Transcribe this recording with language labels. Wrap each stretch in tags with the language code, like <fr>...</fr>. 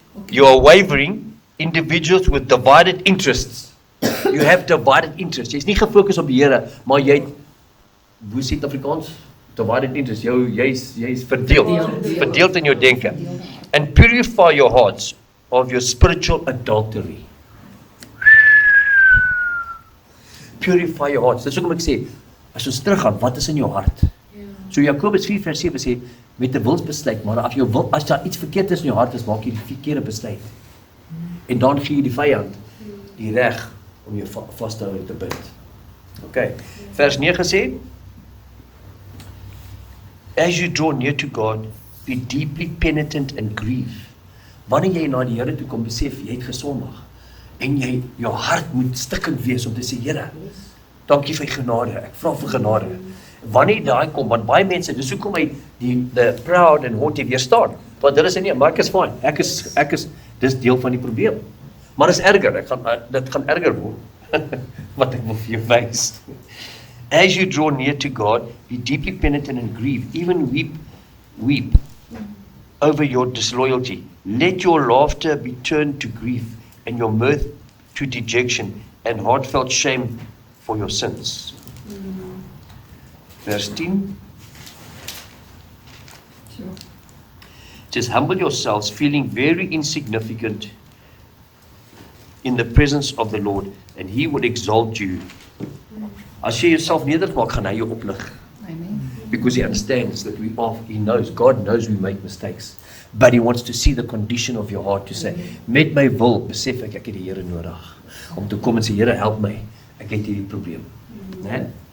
<en>You are wavering individuals with divided interests. You have divided interests.</en> <af>Jy's nie gefokus op die Here, maar jy het, hoe sê dit Afrikaans?</af> <en>Divided interests.</en> <af>Jy's verdeeld in jou denke.</af> <en>And purify your hearts of your spiritual adultery. Purify your hearts.</en> <af>Dis hoekom ek sê, as ons teruggaan, wat is in jou hart? So Jakobus 4 vers 7 sê, met 'n wilsbesluit, maar as daar iets verkeerd is in jou hart, is maak jy die verkeerde besluit. En dan gee jy die vyand die reg om jou vas te hou en te bind.</af> <en>Okay.</en> <af>Vers 9 sê,</af> <en>as you draw near to God, be deeply penitent and grieve.</en> <af>Wanneer jy na die Here toe kom, besef jy het gesondig. En jou hart moet stikkend wees om te sê, Here, dankie vir genade, ek vra vir genade. Wanneer daai kom, want baie mense, dis hoekom hy</af> <en>the proud and haughty</en> <af>weerstaan. Want hulle sê nee, maar ek is fine, ek is, dis deel van die probleem. Maar dis erger, dit gaan erger word. Wat ek wil vir jou wys.</af> <en>As you draw near to God, be deeply penitent and grieve, even weep over your disloyalty. Let your laughter be turned to grief and your mirth to dejection, and heartfelt shame for your sins.</en> <af>Vers 10.</af> <en>Sure. Just humble yourselves, feeling very insignificant in the presence of the Lord, and He would exalt you.</en> <af>As jy jouself nedermaak, gaan hy jou oplig.</af> <en>Amen. Because He understands that He knows, God knows we make mistakes. But He wants to see the condition of your heart to say,</en> <af>met my wil, besef ek het die Here nodig. Om te kom en sê, Here, help my, ek het hierdie probleem. Nee?</af>